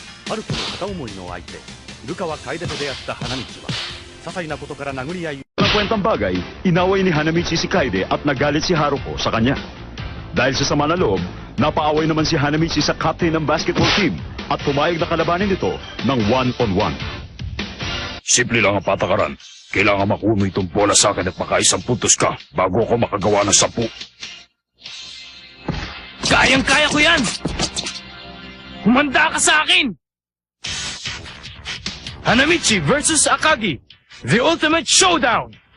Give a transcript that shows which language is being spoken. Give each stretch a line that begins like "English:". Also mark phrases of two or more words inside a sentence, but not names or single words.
Japanese: 春子の片思いの相手、ルカは楓と出会った花道は、些細なことから殴り合い。
Filipino: Kwentang bagay, inaway ni Hanamichi si Kaede at nagalit si Haruko sa kanya. Dahil sa sama na loob, napaaway naman si Hanamichi sa captain ng
English: basketball team
Filipino: at pumayag na kalabanin ito ng one-on-one. Simple lang ang patakaran. Kailangan makuha mo itong bola sa akin at makaisang puntos ka bago ako makagawa ng 10. Kayang-kaya ko yan! Humanda ka sa akin!
English: Hanamichi versus Akagi, the ultimate showdown!